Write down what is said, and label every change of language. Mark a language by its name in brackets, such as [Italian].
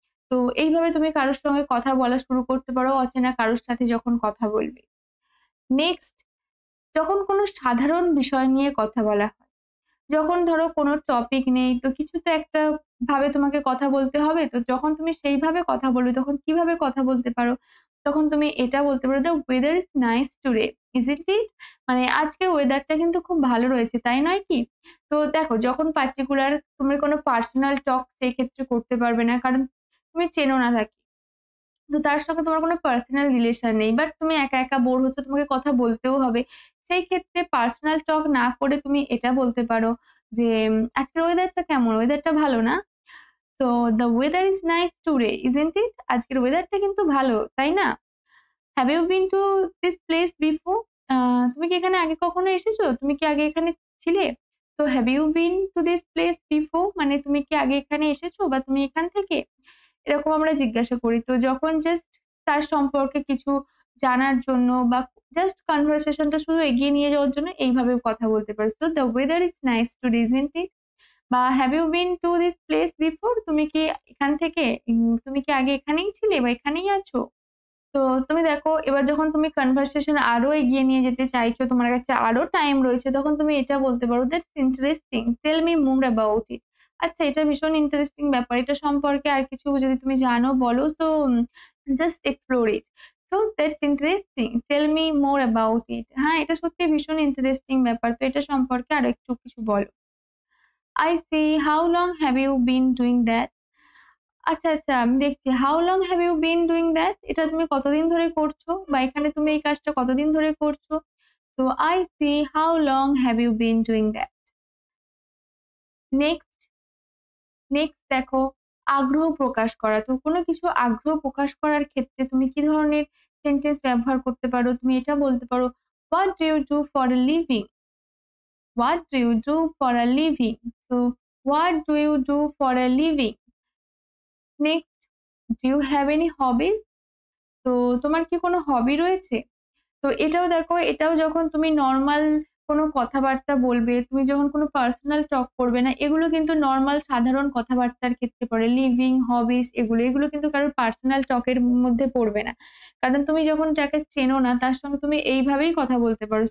[Bangla] তো এইভাবে তুমি কারোর সঙ্গে কথা বলা শুরু করতে পারো, অচেনা কারোর সাথে যখন কথা বলবে। নেক্সট, যখন কোনো সাধারণ বিষয় নিয়ে কথা বলা হয়। যখন ধরো কোনো টপিক নেই, তো কিছু তো একটা ভাবে তোমাকে কথা বলতে হবে। তো যখন তুমি সেইভাবে কথা বলবে, তখন কিভাবে কথা বলতে পারো? তখন তুমি এটা বলতে পারো, [English] "The weather is nice today, isn't it?" [Bangla] মানে আজকের ওয়েদারটা কিন্তু খুব ভালো রয়েছে, তাই নয় কি? তো দেখো, যখন পার্টিকুলার তুমি কোনো পার্সোনাল টক সেই ক্ষেত্রে করতে পারবে না। কারণ তুমি চেনো না তাকে। তো তার সঙ্গে তোমার কোনো পার্সোনাল রিলেশন নেই। বাট তুমি একা, একা বোর হচ্ছ, তোমাকে কথা বলতেও হবে। সেই ক্ষেত্রে পার্সোনাল টক না করে তুমি এটা বলতে পারো যে, "আজকের ওয়েদারটা কেমন? ওয়েদারটা ভালো না? [English] So the weather is nice today, isn't it?" [Bangla] আজকের ওয়েদারটা কিন্তু ভালো, তাই না? [English] "Have you been to this place before?" [Bangla] তুমি কি এখানে আগে কখনো এসেছো? তুমি কি আগে এখানে ছিলে? তো [English] "Have you been to this place before?" [Bangla] মানে তুমি কি আগে এখানে এসেছো বা তুমি এখান থেকে? এরকম আমরা জিজ্ঞাসা করি। তো যখন জাস্ট তার সম্পর্কে কিছু জানার জন্য বা জাস্ট কনভারসেশনটা শুধু এগিয়ে নিয়ে যাওয়ার জন্য এইভাবে কথা বলতে পারি। [English] So the weather is nice today, isn't it? বা have you been to this place before? [Bangla] তুমি কি এখান থেকে তুমি কি আগে এখানেই ছিলে বা এখানেই আছো? তো তুমি দেখো, এবার যখন তুমি কনভারসেশন আরো এগিয়ে নিয়ে যেতে চাইছো, তোমার কাছে আরো টাইম রয়েছে, তখন তুমি এটা বলতে পারো, [English] "That's interesting, tell me more about it." [Bangla] আচ্ছা, এটা ভীষণ ইন্টারেস্টিং ব্যাপার। এটা সম্পর্কে আর কিছু যদি তুমি জানো বলো। [English] So just explore it. So that's interesting, tell me more about it. [Bangla] হ্যাঁ, এটা সত্যিই ভীষণ ইন্টারেস্টিং ব্যাপার। তো এটা সম্পর্কে আরো একটু কিছু বলো। [English] I see, how long have you been doing that? [Bangla] আচ্ছা, আচ্ছা, আমি দেখছি। [English] How long have you been doing that? [Bangla] এটা তুমি কতদিন ধরে করছো? বা এখানে তুমি এই কাজটা কতদিন ধরে করছো? [English] তো I see, how long have you been doing that? [Bangla] Next, next দেখো, আগ্রহ প্রকাশ করা। তো কোনো কিছু আগ্রহ প্রকাশ করার ক্ষেত্রে তুমি কি ধরনের সেন্টেন্স ব্যবহার করতে পারো? তুমি এটা বলতে পারো, [English] What do you do for a living? What do you do for a living? So what do you do for a living? Next, do you have any hobbies? [Bangla] তো তোমার কি কোনো হবি রয়েছে? তো এটাও দেখো, এটাও যখন তুমি নরমাল কোনো কথাবার্তা বলবে, তুমি যখন কোনো পার্সোনাল টক করবে না, এগুলো কিন্তু নরমাল সাধারণ কথাবার্তার ক্ষেত্রে পড়ে। লিভিং, হবিস এগুলো কিন্তু কারোর পার্সোনাল টকের মধ্যে পড়বে না। কারণ তুমি যখন যাকে চেনো না তার সঙ্গে তুমি এইভাবেই কথা বলতে পারো।